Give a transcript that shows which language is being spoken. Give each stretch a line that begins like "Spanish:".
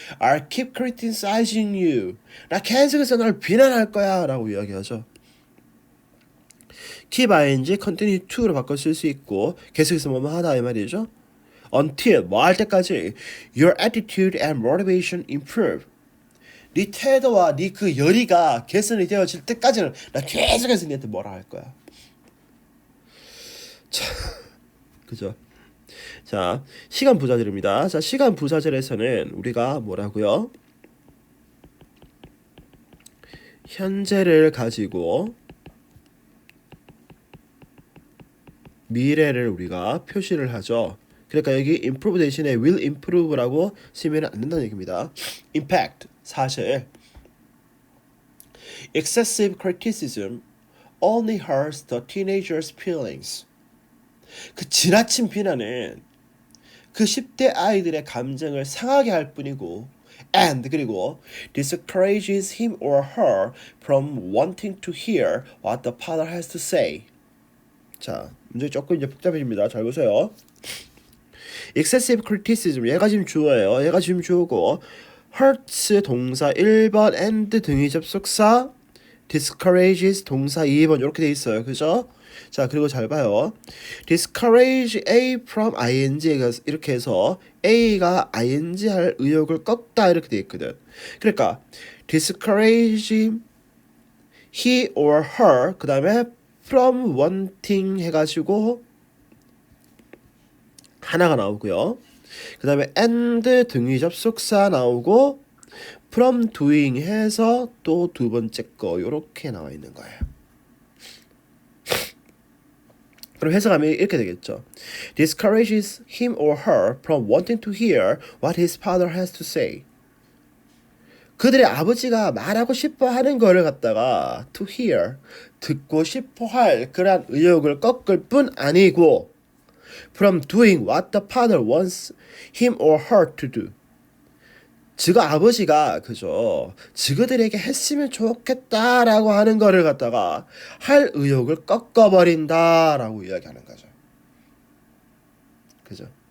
English: I'll keep criticizing you.
Korean: 나 계속해서 널 비난할 거야 라고 이야기하죠. keep ing, continue to로 바꿔 쓸 수 있고 계속해서 뭐뭐 하다 이 말이죠.
English: until
Korean: 뭐 할 때까지
English: your attitude and motivation improve.
Korean: 네 태도와 네 그 열의가 개선이 되어질 때까지는 나 계속해서 니한테 뭐라 할 거야. 자, 그죠? 자, 시간 부사절입니다. 자, 시간 부사절에서는 우리가 뭐라고요? 현재를 가지고 미래를 우리가 표시를 하죠. 그러니까 여기 improve 대신에 will improve라고 쓰면 안 된다는 얘기입니다.
English: impact 사실 excessive criticism only hurts the teenager's feelings.
Korean: 그 지나친 비난은 그 10대 아이들의 감정을 상하게 할 뿐이고
English: and 그리고 discourages him or her from wanting to hear what the father has to say.
Korean: 자, 문제 조금 이제 복잡해집니다. 잘 보세요. excessive criticism 얘가 지금 주어예요. 얘가 지금 주어고 hurts 동사 1번 and 등위 접속사 discourages 동사 2번 이렇게 돼 있어요. 그죠? 자, 그리고 잘 봐요. discourage A from ing 이렇게 해서 A가 ing 할 의욕을 꺾다 이렇게 돼 있거든. 그러니까 discourage he or her 그 다음에 from wanting 해가지고 하나가 나오고요. 그 다음에 and 등위 접속사 나오고 from doing 해서 또 두 번째 거 요렇게 나와 있는 거예요. 그럼 해석하면 이렇게 되겠죠.
English: discourages him or her from wanting to hear what his father has to say.
Korean: 그들의 아버지가 말하고 싶어 하는 거를 갖다가 to hear, 듣고 싶어 할 그런 의욕을 꺾을 뿐 아니고
English: from doing what the father wants him or her to do.
Korean: 즉 아버지가 그죠 지그들에게 했으면 좋겠다라고 하는 거를 갖다가 할 의욕을 꺾어버린다라고 이야기하는 거죠. 그죠?